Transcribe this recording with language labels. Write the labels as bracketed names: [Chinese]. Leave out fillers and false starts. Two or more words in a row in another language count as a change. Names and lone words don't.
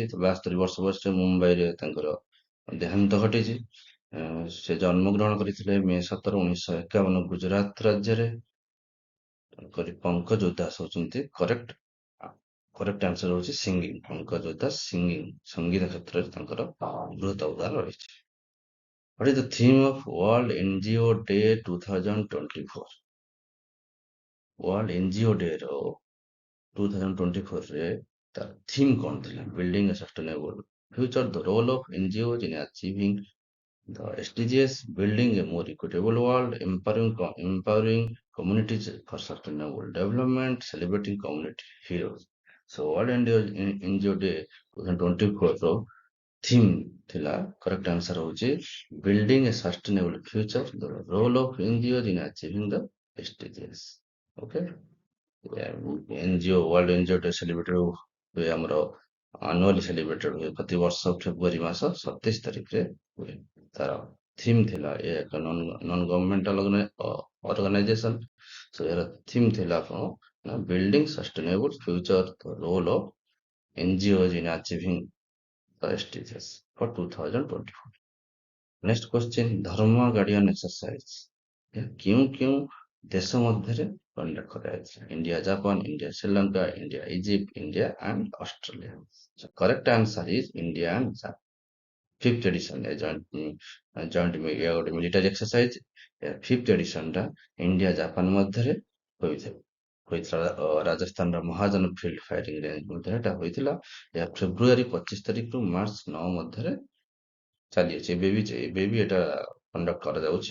[Odia] 72 ବର୍ଷ ବୟସରେ ମୁମ୍ବାଇରେ ତାଙ୍କର ଦେହାନ୍ତ ଘଟିଛି। ସେ ଜନ୍ମଗ୍ରହଣ କରିଥିଲେ ମେ 17, 1951 ଗୁଜରାଟ ରାଜ୍ୟରେ। ପଙ୍କଜ ଉଦାସ ହଉଛନ୍ତି [English] correct answer [Odia] ହଉଛି ସିଙ୍ଗିଂ। ପଙ୍କଜ ଉଦାସ ସିଙ୍ଗିଂ, ସଙ୍ଗୀତ କ୍ଷେତ୍ରରେ ତାଙ୍କର ବୃହତ ଅବଦାନ ରହିଛି। [English] What is the theme of World NGO Day 2024? [Odia] World NGO Day ର 2024 ରେ ତାର ଥିମ୍ କଣ ଥିଲା? [English] Building a sustainable future, the role of NGOs in achieving the SDGs, building a more equitable world, empowering communities for sustainable development, celebrating community heroes. So World NGO Day 2024 ର ଥିମ୍ ଥିଲା, correct answer ହଉଛି building a sustainable future, the role of NGO in achieving the SDGs. [Odia] ଓକେ, ଏନଜିଓ ୱାର୍ଲଡ ଏନଜିଓ ଡେ ସେଲିବ୍ରେଟ ହୁଏ ଆମର [English] annually celebrated [Odia] ହୁଏ ପ୍ରତିବର୍ଷ ଫେବୃଆରୀ ମାସ 27 ତାରିଖରେ ହୁଏ। ତାର ଥିମ୍ ଥିଲା, ଏ ଏକ [English] non governmental organisation. ସୋ [Odia] ଏହାର ଥିମ୍ ଥିଲା କଣ ନା, [English] building sustainable future, the role of NGO in achieving the SDGs for 2024. Next question, [Odia] ଧର୍ମ ଗାର୍ଡିଆନ ଏକ୍ସରସାଇଜ କେଉଁ କେଉଁ ଦେଶ ମଧ୍ୟରେ କଣ୍ଡକ୍ଟ କରାଯାଇଛି? ଇଣ୍ଡିଆ ଜାପାନ, ଇଣ୍ଡିଆ ଶ୍ରୀଲଙ୍କା, ଇଣ୍ଡିଆ ଇଜିପ୍ଟ, ଇଣ୍ଡିଆ ଆଣ୍ଡ ଅଷ୍ଟ୍ରେଲିଆ। [English] So correct answer is India and Japan. Fifth edition joint [Odia] ଗୋଟେ [English] military exercise, fifth edition [Odia] ଟା ଇଣ୍ଡିଆ ଜାପାନ ମଧ୍ୟରେ ହୋଇଥିଲା। ରାଜସ୍ଥାନର ମହାଜନ ଫିଲ୍ଡ ଫାୟାରିଂ ରେଞ୍ଜ ମଧ୍ୟରେ ଏଟା ହୋଇଥିଲା। ଏହା ଫେବୃଆରୀ 25 ତାରିଖରୁ ମାର୍ଚ୍ଚ 9 ମଧ୍ୟରେ ଚାଲିଅଛି। ଏବେ ବି ଏଟା କଣ୍ଡକ୍ଟ କରାଯାଉଛି।